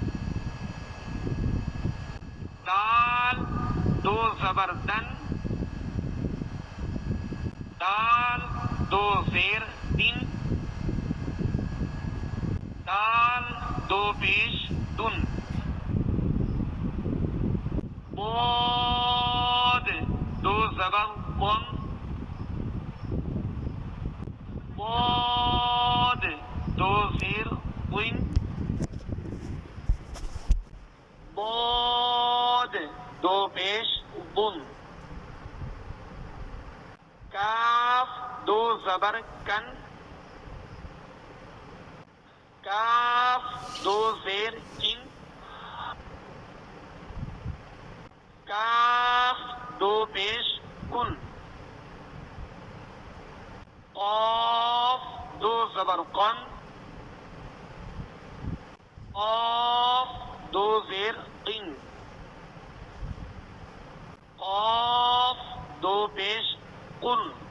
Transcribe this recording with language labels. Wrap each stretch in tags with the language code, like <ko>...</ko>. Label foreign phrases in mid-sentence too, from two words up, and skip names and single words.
<ur>دال 2 زبر دن دال 2 زیر دن دال 2 پیش دن. بود 2 زبر بن بود 2 زیر بن بود 2 پیش بن. کاف 2 زبر کن کاف 2 زیر کن کاف 2 پیش کن. قاف 2 زبر قن قاف 2 زیر قن قاف 2 پیش قن.</ur>